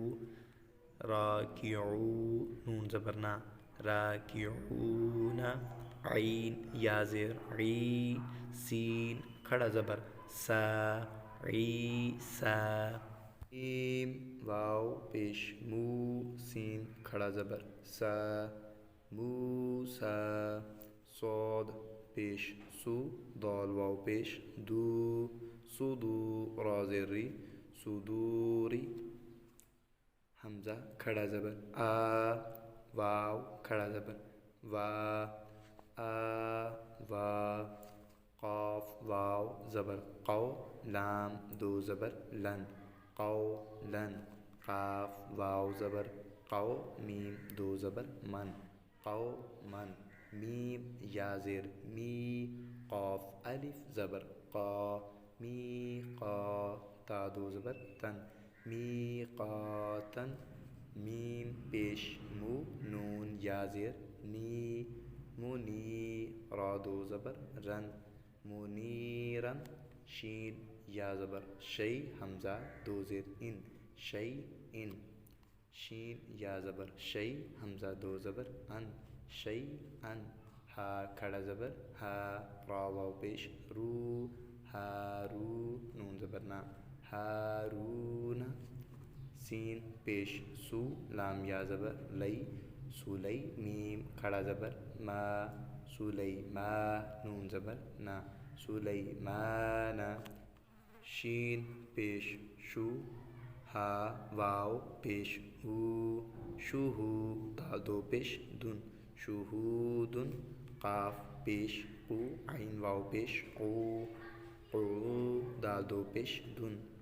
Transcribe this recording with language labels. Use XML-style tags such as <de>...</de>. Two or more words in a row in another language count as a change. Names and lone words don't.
<ur>راکعو نون زبر نا راکعون عین یا زیر عی سین کھڑا زبر سا عیسا میم واو پیش مو سین کھڑا زبر سا موسا صاد پیش سو دال واو پیش دو سودو را زیر ری صدوری حمزہ کھڑا زبر آ واو کھڑا زبر وا آ وا قاف واو زبر قو لام دو زبر لن قو لن قاف واو زبر قو میم دو زبر من قو من میم یا زیر می قاف الف زبر قا می قا تا دو زبر تن می قاتن میم پیش مو نون یا زیر نی منی را دو زبر رن منیرن شین یا زبر شی حمزہ دو زیر ان شی ان شین یا زبر شی حمزہ دو زبر ان شی ان ہا کھڑا زبر ہا را واو پیش رو ہارو نون زبر نا ہارون سین پیش سو لام یا زبر لئی سولی میم کھڑا زبر ما سلیما نون زبر نا سلیمانا شین پیش شو ہا واو پیش ہو شوہو دال دو پیش دن شہودن قاف پیش قو عین واو پیش قو قو دال دو پیش دن</ur>